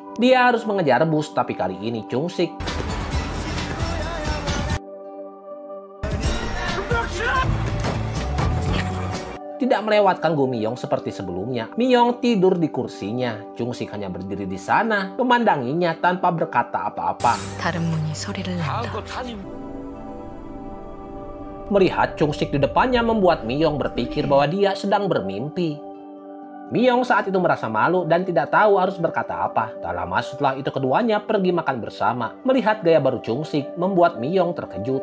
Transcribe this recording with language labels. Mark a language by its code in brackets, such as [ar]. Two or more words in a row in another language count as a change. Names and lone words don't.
[id] Dia harus mengejar bus, tapi kali ini Chung Sik tidak melewatkan Gu Miyong seperti sebelumnya. Miyong tidur di kursinya. Chung Sik hanya berdiri di sana, memandanginya tanpa berkata apa-apa. [ko] 다른 문이 소리를 낸다. [id] Melihat Chung Sik di depannya membuat Miyong berpikir bahwa dia sedang bermimpi. Miyong saat itu merasa malu dan tidak tahu harus berkata apa. Tak lama setelah itu keduanya pergi makan bersama. Melihat gaya baru Chung-sik membuat Miyong terkejut.